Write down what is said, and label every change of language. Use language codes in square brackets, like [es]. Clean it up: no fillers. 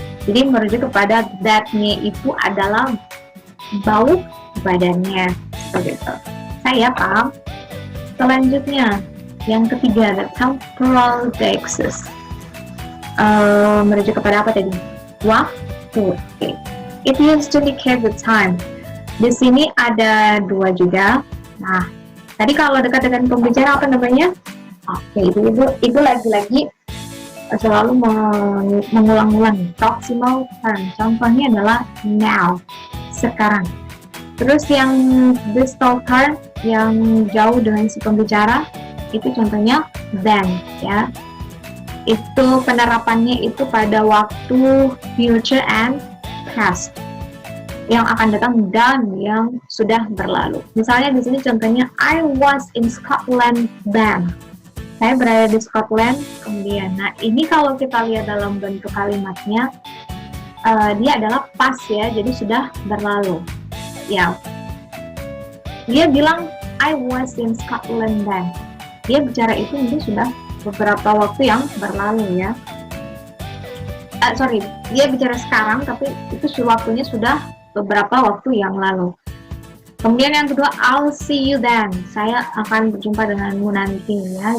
[id] Jadi merujuk kepada that-nya itu adalah bau badannya seperti itu. Saya paham. Selanjutnya yang ketiga, [en] the temporal deictus. [id] Merujuk kepada apa tadi? Waktu. Okay. [en] It used to indicate the time. [id] Di sini ada dua juga. Nah, tadi kalau dekat dengan pembicara apa namanya? Oke, itu lagi-lagi selalu mengulang-ulang proximal term. Contohnya adalah now, sekarang. Terus yang distal term yang jauh dengan si pembicara itu contohnya then ya. Itu penerapannya itu pada waktu [en] future and past, [id] yang akan datang dan yang sudah berlalu. [en] Misalnya di sini contohnya I was in Scotland then. [id] Saya berada di Scotland kemudian. Nah, ini kalau kita lihat dalam bentuk kalimatnya dia adalah past ya, jadi sudah berlalu. Ya. Dia bilang [en] I was in Scotland then. [id] Dia bicara itu mungkin sudah beberapa waktu yang berlalu ya. Dia bicara sekarang tapi itu waktunya sudah beberapa waktu yang lalu. Kemudian yang kedua, [en] I'll see you then. [id] Saya akan berjumpa denganmu nanti ya.